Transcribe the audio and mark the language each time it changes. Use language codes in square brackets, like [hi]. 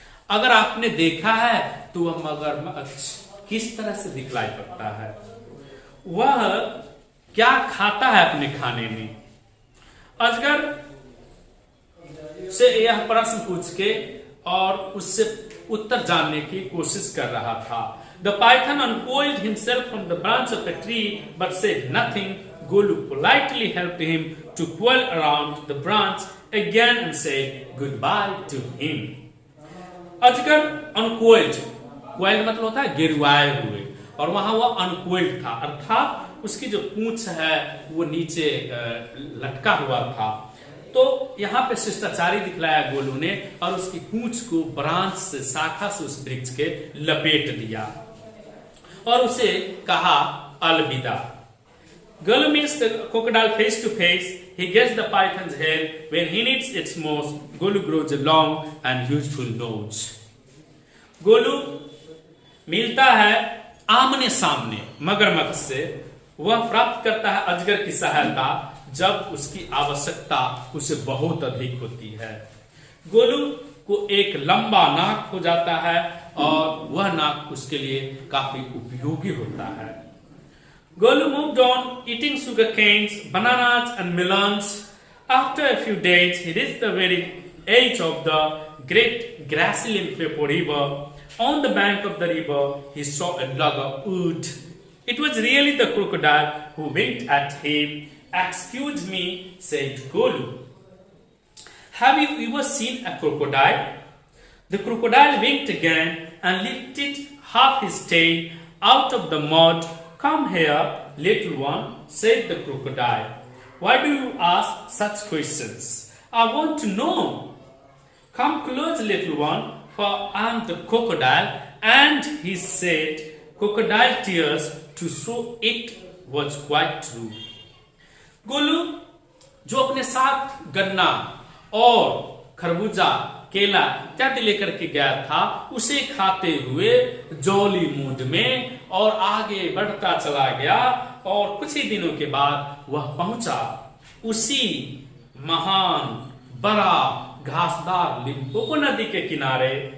[hi] अगर आपने देखा है तो वह मगरमच्छ किस तरह से दिखलाई पड़ता है, वह क्या खाता है अपने खाने में। अजगर से यह प्रश्न पूछ के और उससे उत्तर जानने की कोशिश कर रहा था। [en] The python uncoiled himself from the branch of a tree but said nothing. Golu politely helped him to coil around the branch again and said goodbye to him. [hi] अजगर अनकोइल्ड, कोइल्ड मतलब होता है गिरवाए हुए, और वहां वह अनकोइल्ड था, अर्थात उसकी जो पूंछ है वो नीचे लटका हुआ था। तो यहाँ पे शिष्टाचारी दिखलाया गोलू ने और उसकी पूंछ को ब्रांच से, शाखा से उस वृक्ष के लपेट दिया और उसे कहा अलविदा। [en] Golu meets the crocodile face to face. He gets the python's head. When he needs its most, Golu grows a long and useful nose. [hi] Golu मिलता है आमने सामने मगरमच्छ से, वह प्राप्त करता है अजगर की सहायता जब उसकी आवश्यकता उसे बहुत अधिक होती है। गोलू को एक लंबा नाक हो जाता है और वह नाक उसके लिए काफी उपयोगी होता है। [en] Golu moved on, eating sugar canes, bananas and melons. After a few days, he reached the very edge of the great grassy Limpopo River. On the bank of the river, he saw a log of wood. It was really the crocodile who winked at him. "Excuse me," said Golu. "Have you ever seen a crocodile?" The crocodile winked again and lifted half his tail out of the mud. "Come here, little one," said the crocodile. "Why do you ask such questions? I want to know." "Come close, little one, for I am the crocodile." And he said crocodile tears to show it was quite true. Golu [hi] जो अपने साथ गन्ना और खरबूजा, केला इत्यादि लेकर के गया था, उसे खाते हुए जॉली मूड में और आगे बढ़ता चला गया। और कुछ ही दिनों के बाद वह पहुंचा उसी महान बड़ा घासदार लिम्पोपो नदी के किनारे।